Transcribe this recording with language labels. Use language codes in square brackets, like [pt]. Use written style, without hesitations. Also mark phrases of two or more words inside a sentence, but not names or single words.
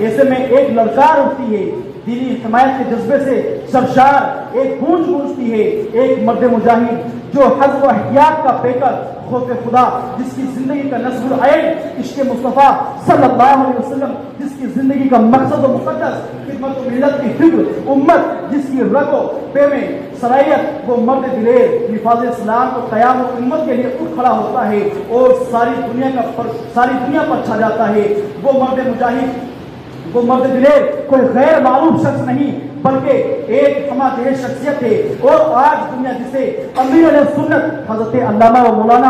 [ur] ایسے میں ایک للکار اٹھتی ہے، دینی حمایت کے جذبے سے سرشار ایک گونج گونجتی ہے، ایک مرد مجاہد جو حزب و احتیاط کا پیکر، خوف خدا جس کی زندگی کا نصب العین عشق مصطفیٰ صلی اللہ علیہ وسلم، جس کی زندگی کا مقصد و مقدس خدمت و ملت کی فکر، امت جس کی رگ و پے میں صلاحیت، وہ مرد دلیر نفاذ اسلام کو قیام و امت کے لیے اٹھ کھڑا ہوتا ہے اور ساری دنیا پر چھا جاتا ہے۔ وہ مرد مجاہد، وہ مرد دلیر کوئی غیر معروف شخص نہیں بلکہ ایک ہمہ دل شخصیت ہے، اور آج دنیا جسے امیر علیہ سنت حضرت علامہ و مولانا